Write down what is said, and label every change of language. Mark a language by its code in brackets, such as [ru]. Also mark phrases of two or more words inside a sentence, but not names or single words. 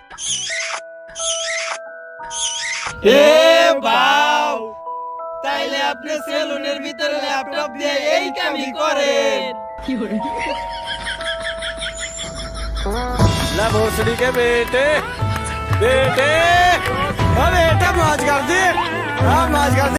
[bn] তাইলে আপনি সেলুনের ভিতরে ল্যাপটপ দিয়ে এই কামই করেন? [hi] ला भोसड़ी के बेटे बेटे, अरे बेटा मौज कर दे, हाँ मौज कर दे।